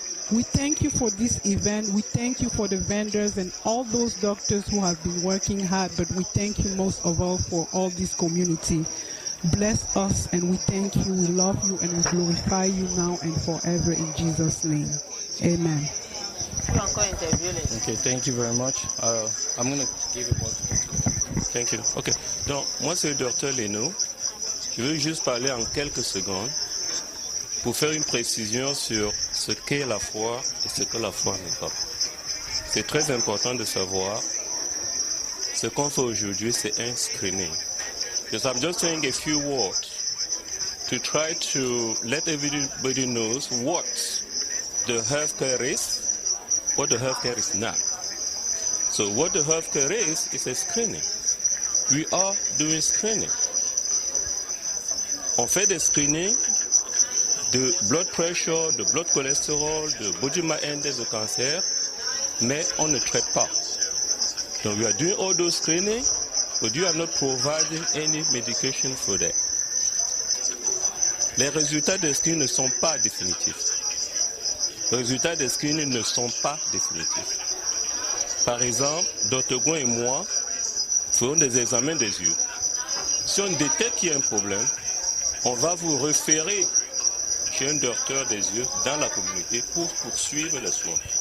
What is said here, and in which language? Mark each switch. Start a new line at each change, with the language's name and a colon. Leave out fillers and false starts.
English: We thank you for this event. We thank you for the vendors and all those doctors who have been working hard, but we thank you most of all for all this community. Bless us and we thank you, we love you, and we glorify you now and forever in Jesus' name. Amen. Okay, thank you very much. I'm going to give it one. Thank you. Okay.
French: Donc, moi, c'est le docteur Leno. Je veux juste parler en quelques secondes pour faire une précision sur ce qu'est la foi et ce que la foi n'est pas. C'est très important de savoir ce qu'on fait aujourd'hui, c'est un screening.
English: Because I'm just saying a few words to try to let everybody knows what the healthcare is, what the healthcare is not. So what the healthcare is a screening. We are doing screening.
French: On fait des screenings de blood pressure, de blood cholesterol, de body mass index, de cancer, mais on ne traite pas.
English: Donc we are doing all those screening, but you are not providing any medication for that.
French: Les résultats des screenings ne sont pas définitifs. Les résultats des screenings ne sont pas définitifs. Par exemple, Dr. Gouin et moi ferons des examens des yeux. Si on détecte qu'il y a un problème, on va vous référer chez un docteur des yeux dans la communauté pour poursuivre les soins.